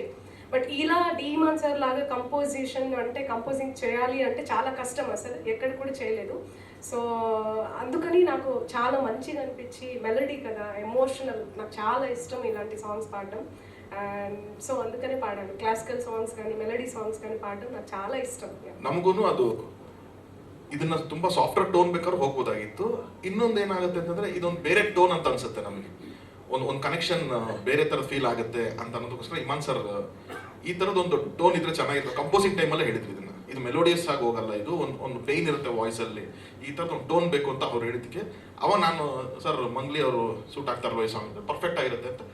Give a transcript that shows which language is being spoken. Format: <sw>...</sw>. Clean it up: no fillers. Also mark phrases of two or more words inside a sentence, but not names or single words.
<te>బట్ ఇలా డీమాన్ సార్ లాగా కంపోజిషన్ అంటే కంపోజింగ్ చేయాలి అంటే చాలా కష్టం, అసలు ఎక్కడ కూడా చేయలేదు. సో అందుకని నాకు చాలా మంచిగా అనిపించి, మెలడీ కదా, ఎమోషనల్, నాకు చాలా ఇష్టం ఇలాంటి సాంగ్స్ పాడడం.</te> <en>and so</en> <te>అందుకనే పాడాను.</te> <en>classical songs</en> <te>కానీ</te> <en>melody songs</en> <te>కానీ ಪಾಡೋದು నాకు చాలా ಇಷ್ಟ.</te> <kn>ನಮಗೂ ಅದು ಇದನ್ನ ತುಂಬಾ</kn> <en>software tone</en> <kn>ಬೇಕಾದ್ರೆ ಹೋಗ್ಬೋದಾಗಿತ್ತು. ಇನ್ನೊಂದು ಏನಾಗುತ್ತೆ ಅಂತಂದ್ರೆ ಇದೊಂದು ಬೇರೆ ಟೋನ್ ಅಂತ ಅನ್ಸುತ್ತೆ ನಮಗೆ, ಒಂದು ಕನೆಕ್ಷನ್ ಬೇರೆ ತರ ಫೀಲ್ ಆಗುತ್ತೆ ಅಂತ ಅನ್ನೋದಕ್ಕೋಸ್ಕರ ಇಮಾನ್ ಸರ್ ಈ ತರದೊಂದು ಟೋನ್ ಇದ್ರೆ ಚೆನ್ನಾಗಿತ್ತು. ಕಂಪೋಸಿಂಗ್ ಟೈಮಲ್ಲೇ ಹೇಳಿದ್ರು ಇದನ್ನ, ಇದು ಮೆಲೋಡಿಯಸ್ ಆಗಿ ಹೋಗಲ್ಲ, ಇದು ಒಂದು ಪೇನ್ ಇರುತ್ತೆ ವಾಯ್ಸ್ ಅಲ್ಲಿ, ಈ ತರದ ಒಂದು ಟೋನ್ ಬೇಕು ಅಂತ ಅವ್ರು ಹೇಳಿದ್ದಕ್ಕೆ ನಾನು ಸರ್ ಮಂಗ್ಲಿ ಅವರು ಸೂಟ್ ಆಗ್ತಾರಲ್ವ ಈ ಸಾಂಗ್, ಪರ್ಫೆಕ್ಟ್ ಆಗಿರುತ್ತೆ ಅಂತ.</kn>